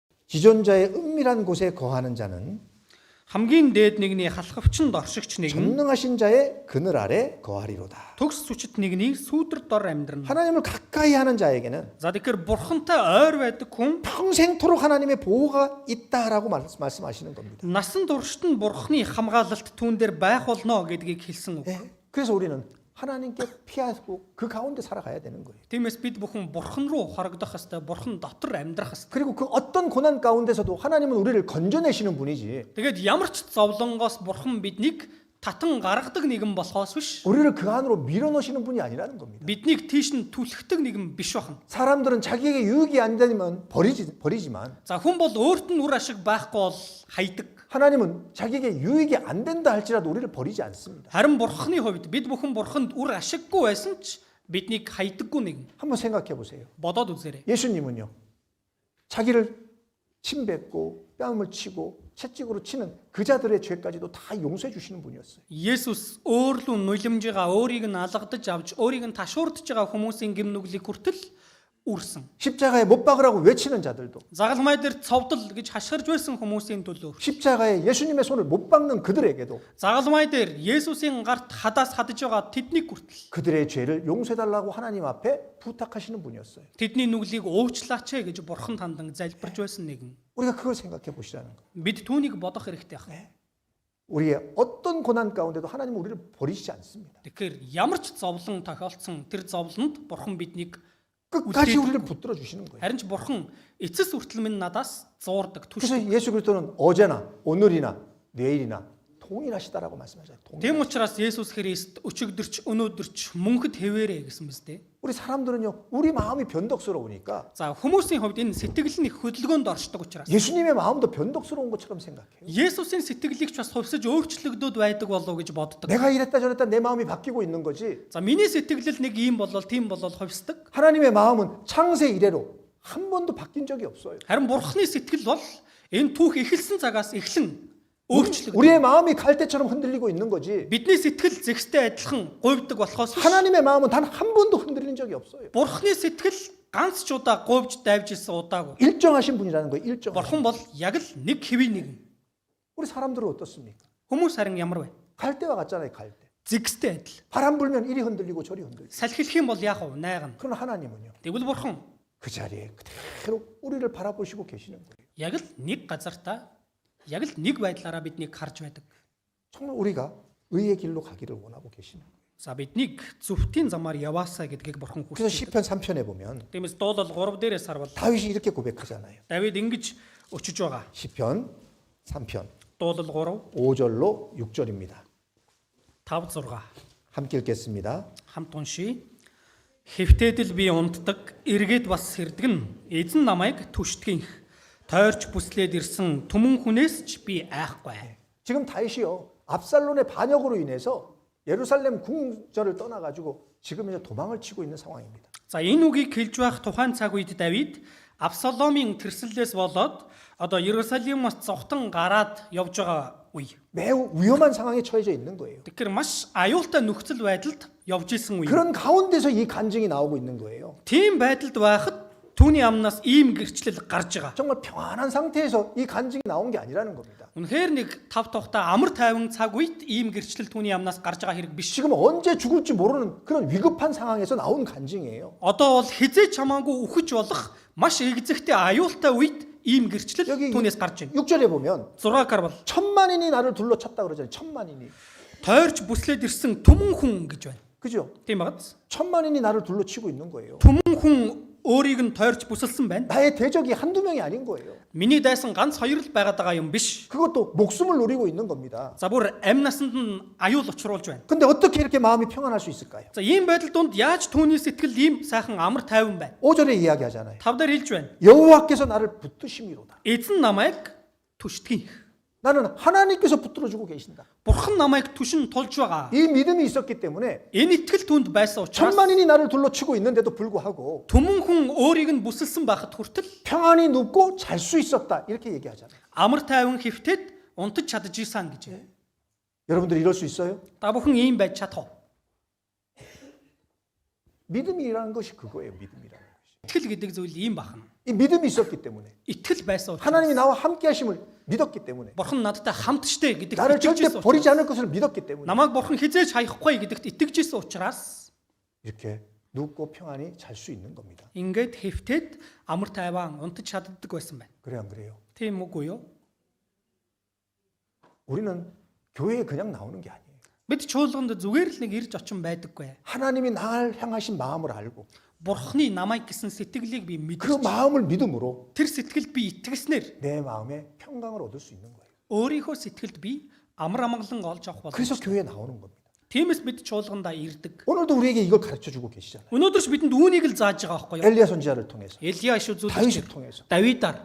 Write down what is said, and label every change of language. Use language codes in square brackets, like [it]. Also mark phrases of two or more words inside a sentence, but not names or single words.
[ko] 지존자의 은밀한 곳에 거하는 자는 [mn] хамгийн дээд нэгний халахвчнд оршигч нэг нь [ko] 전능하신 자의 그늘 아래 거하리로다. [mn] төгс сүчит нэгний сүүдэр дор амьдрна. [ko] 하나님을 가까이 하는 자에게는 [mn] За тэгэхээр бурхантай ойр байдаг хүн [ko] 평생토록 하나님의 보호가 있다라고 말씀하시는 겁니다. [mn] насан туршид нь бурхны хамгаалалт түүн дээр байх болно гэдгийг хэлсэн үг. [ko] 예, 그래서 우리는 하나님께 피하고 그 가운데 살아가야 되는 거예요. [mn] Тиймээс бид бүхэн бурхан руу хорогдох ёстой, бурхан дотор амьдрах ёстой. [ko] 그리고 그 어떤 고난 가운데서도 하나님은 우리를 건져내시는 분이지 [mn] Тэгээд ямар ч зовлонгоос бурхан биднийг татан гаргадаг нэгэн болохоос биш. [ko] 우리를 그 안으로 밀어넣으시는 분이 아니라는 겁니다. [mn] Биднийг тийш нь түлхдэг нэгэн биш байна. [ko] 사람들은 자기에게 유익이 안 되면 버리지만 [mn] За хүн бол өөрт нь үр ашиг байхгүй бол хайдаг. [ko] 하나님은 자기에게 유익이 안 된다 할지라도 우리를 버리지 않습니다. [mn] Харин бурханы хувьд бид бүхэн бурханд үр ашиггүй байсан ч биднийг хайдаггүй нэгэн. [ko] 한번 생각해 보세요. [mn] бодоод үзээрэй. [ko] 예수님은요. 자기를 침뱉고 뺨을 치고 채찍으로 치는 그 자들의 죄까지도 다 용서해 주시는 분이었어요. [mn] Есүс өөрлөө нулимж байгаа, өөрийг нь алгадаж авч, өөрийг нь ташуурдж байгаа хүмүүсийн гэм нүглийг хүртэл үрсэн. [ko] 십자가에 못 박으라고 외치는 자들도 [mn] Загалмай дээр цовдол гэж хашгирж байсан хүмүүсийн төлөө. [ko] 십자가에 예수님의 손을 못 박는 그들에게도 [mn] Загалмай дээр Есүсийн гарт хадаас хадж байгаа тэднийг хүртэл [ko] 그들의 죄를 용서해달라고 하나님 앞에 부탁하시는 분이었어요. [mn] тэдний нүглийг уучлаач гэж бурхан тандан залбирж байсан нэгэн. [ko] 우리가 그걸 생각해 보시라는 거예요. [mn] Бид түүнийг бодох хэрэгтэй байна. [ko] 우리의 어떤 고난 가운데도 하나님은 우리를 버리시지 않습니다. [mn] Тэгэхээр ямар ч зовлон тохиолдсон тэр зовлонд бурхан биднийг [ko] 끝까지 우리를 붙들어 주시는 거예요. [mn] харин ч бурхан эцэс хүртэл минь надаас зуурдаг [ko] 그래서 [mn] түшдэг. [ko] 예수 그리스도는 어제나 오늘이나 내일이나 동일하시다라고 말씀하셨어요. [mn] Тэм учраас Есүс Христ өчигдөрч өнөөдөрч мөнхөд хэвээрээ гэсэн мэт дээ. [ko] 우리 사람들은요, 우리 마음이 변덕스러우니까 [mn] За хүмүүсийн хувьд энэ сэтгэл нь их хөдөлгөөнд оршдог учраас [ko] 예수님의 마음도 변덕스러운 것처럼 생각해요. [mn] Есүсийн сэтгэлийг ч бас хувьсаж өөрчлөгдөд байдаг болов гэж боддог. [ko] 내가 이랬다 저랬다 내 마음이 바뀌고 있는 거지. [mn] За миний сэтгэл нэг ийм болол тийм болол хувьсдаг. [ko] 하나님의 마음은 창세 이래로 한 번도 바뀐 적이 없어요. [mn] Харин Бурхны сэтгэл бол энэ түүх эхэлсэн цагаас эхлэн өөрчлөгдөв. [ko] 우리의 마음이 갈대처럼 흔들리고 있는 거지. [mn] Бидний сэтгэл зэгстэй адилхан говьдаг болохоос [ko] 하나님의 마음은 단 한 번도 흔들린 적이 없어요. [mn] Бурхны сэтгэл ганц ч удаа говьж давж исэн удаагүй. [ko] 일정하신 분이라는 거예요. 일정하신. [mn] Бурхан бол яг л нэг хэвийн нэгэн. [ko] 우리 사람들은 어떻습니까? [mn] Хүмүүс харин ямар вэ? [ko] 갈대와 같잖아요. 갈대. [mn] Зэгстэй адил. [ko] 바람 불면 이리 흔들리고 저리 흔들리고. [mn] Салхилах юм бол яах вэ? Найгана. [ko] 그러나 하나님은요. [mn] Тэгвэл Бурхан [ko] 그 자리에 그대로 우리를 바라보시고 계시는 거예요. [mn] яг л нэг газартаа яг л нэг байдлаараа биднийг харж байдаг. [ko] 정말 우리가 의의 길로 가기를 원하고 계시는 거예요. [mn] За биднийг зөвхтийн замаар яваасаа гэдгийг Бурхан [ko] 그래서 [mn] хүсэж. [ko] 시편 3편에 보면 [mn] Тиймээс дуулал 3 дээрээс харвал [ko] 다윗이 이렇게 고백하잖아요. [mn] Давид ингэж өчөж байгаа. [ko] 시편 3편 [mn] Дуулал 3 [ko] 5절로 6절입니다. [mn] 5 6 [ko] 함께 읽겠습니다. [mn] хамт уншия. Хэвтээдэл би унтдаг, эргээд бас сэрдгэн, эзэн намайг түштгэнх. Тойрч бүслээд ирсэн түмэн хүнээс ч би айхгүй. [ko] 지금 다윗이요. 압살론의 반역으로 인해서 예루살렘 궁전을 떠나가지고 지금 이제 도망을 치고 있는 상황입니다. [mn] За энэ үгийг хэлж байх тухайн цаг үед Давид Абсаломын тэрслэлээс болоод одоо Иерусалимоос зовтон гараад явж байгаа үе. [ko] 매우 위험한 상황에 처해져 있는 거예요. [mn] Тэгэхээр маш аюултай нөхцөл байдалд явж исэн үе. [ko] 그런 가운데서 이 간증이 나오고 있는 거예요. [mn] Тийм байдалд байхад түүний амнаас ийм гэрчлэл гарч байгаа. [ko] 정말 평안한 상태에서 이 간증이 나온 게 아니라는 겁니다. [mn] Үнэхээр нэг тав тухта амар тайван цаг үед ийм гэрчлэл түүний амнаас гарч байгаа хэрэг биш. [ko] 지금 언제 죽을지 모르는 그런 위급한 상황에서 나온 간증이에요. [mn] Одоо бол хизээч хамаагүй үхэж болох маш эгзэгтэй аюултай үед ийм гэрчлэл [ko] 여기 [mn] түүнээс гарч байна. [ko] 6절에 보면 [mn] 6-аар бол [ko] 천만인이 나를 둘러쳤다 그러잖아요. 천만인이. [mn] тойрч бүслээд ирсэн түмэн хүн гэж байна. [ko] 그죠? [mn] Тийм багц. [ko] 천만인이 나를 둘러치고 있는 거예요. [mn] Түмэн хүн өөрийг нь тойрч бүсэлсэн байна. [ko] 나의 대적이 한두 명이 아닌 거예요. [mn] Миний дайсан ганц хоёр л байгаад байгаа юм биш. [ko] 그것도 목숨을 노리고 있는 겁니다. [mn] За бүр амь насанд нь аюул учруулж байна. [ko] 근데 어떻게 이렇게 마음이 평안할 수 있을까요? [mn] За ийм байдал донд яаж түүний сэтгэл ийм сайхан амар тайван байна? [ko] 5절에 이야기하잖아요. [mn] 5-аар хэлж байна. [ko] 여호와께서 나를 붙드심이로다. [mn] Эзэн намайг түштгэх. [ko] 나는 하나님께서 붙들어주고 계신다. [mn] Бурхан намайг түшин тулж байгаа. [ko] 이 믿음이 있었기 때문에 [mn] Энэ итгэл түүнд байсан учраас [ko] 천만인이 나를 둘러치고 있는데도 불구하고 [mn] түмэн хүн өөрийг нь бүсэлсэн байхад хүртэл [ko] 평안히 눕고 잘 수 있었다. 이렇게 얘기하잖아요. [mn] амар тайван хэвтээд унтаж чадж исэн гэж. [ko] 여러분들 이럴 수 있어요? [mn] Та бүхэн ийм байж чадах уу? [ko] 믿음이라는 것이 그거예요. 믿음이라는 것이. [mn] Итгэл гэдэг зүйл ийм бахна. [ko] 이 믿음이 있었기 때문에 [mn] Итгэл байсан учраас [ko] 하나님이 나와 함께 하심을 믿었기 때문에 [mn] Бурхан надтай хамт штэ гэдэгт [ko] 나를 [mn] итгэж [ko] 절대 [mn] байсан [ko] 버리지 [mn] учраас [ko] 않을 것을 믿었기 때문에 [mn] намайг Бурхан хизээж хаяхгүй гэдэгт итгэж байсан учраас [ko] 이렇게 눕고 평안히 잘 수 있는 겁니다. [mn] ингээд хэвтээд амар тайван унтаж чаддаг байсан байна. [ko] 그래 안 그래요? [mn] Тийм үгүй юу? [ko] 우리는 교회에 그냥 나오는 게 아니에요. [mn] Бид чуулганд зүгээр л нэг ирж очин байдаггүй. [ko] 하나님이 나를 향하신 마음을 알고 [mn] Бурханы намайг гэсэн сэтгэлийг би [ko] 그 [mn] мэдэрч [ko] 마음을 믿음으로 [mn] тэр сэтгэлд би итгэснээр [ko] 내 마음에 평강을 얻을 수 있는 거예요. [mn] өөрийнхөө сэтгэлд би амар амгалан олж авах [ko] 그래서 [mn] боломжтой. [ko] 교회에 나오는 겁니다. [mn] Тиймээс бид чуулгандаа ирдэг. [ko] 오늘도 우리에게 이걸 가르쳐 주고 계시잖아요. [mn] Өнөөдөр ч бидэнд үүнийг л зааж байгаа байхгүй юу? [ko] 엘리야 선지자를 통해서 [mn] Элиа иш үзүүлэгч [ko] 다윗을 통해서 [mn] Давидаар